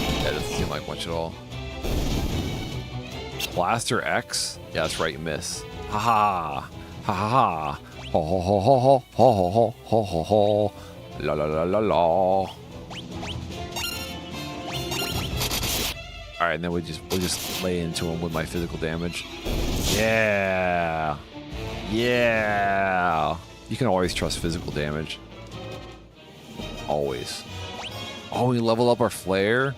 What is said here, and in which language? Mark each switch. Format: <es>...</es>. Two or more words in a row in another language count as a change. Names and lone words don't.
<en>That doesn't seem like much at all. Blaster X? Yeah, that's right, miss. Ha ha. Ha ha ha. Ho ho ho ho ho ho ho ho ho ho. La la la la la. Alright, and then we'll just lay into him with my physical damage. Yeah. Yeah. You can always trust physical damage. Always. Oh, we level up our flare?</en>